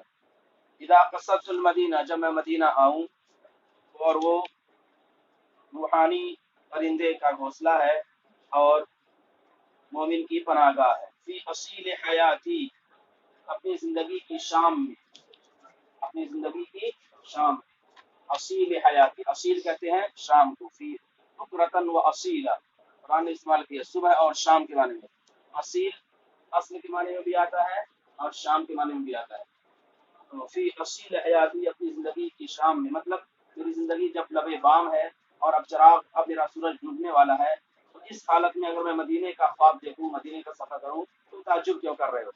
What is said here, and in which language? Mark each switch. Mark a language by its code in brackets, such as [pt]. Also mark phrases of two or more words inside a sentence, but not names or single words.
[ar] اذا قصدت المدینہ، [ur] جب میں مدینہ آؤں، اور وہ روحانی پرندے کا گھونسلہ ہے اور مومن کی پناہ گاہ ہے. [ar] فی اصیل حیاتی، [ur] اپنی زندگی کی شام میں، اپنی زندگی کی شام میں. [ar] اصیل حیاتی، [ur] اصیل کہتے ہیں شام کو. [ar] فی بکرتن و اصیلا، [ur] قرآن نے استعمال کیا صبح اور شام کے معنی میں. اصیل اصل کے معنی میں بھی آتا ہے اور شام کے معنی میں بھی آتا ہے. تو [ar] فی اصیل حیاتی، [ur] اپنی زندگی کی شام میں، مطلب میری زندگی جب لبے بام ہے اور اب میرا سورج ڈوبنے والا ہے، تو اس حالت میں اگر میں مدینے کا خواب دیکھوں، مدینے کا سفر کروں، تو تعجب کیوں کر رہے ہو.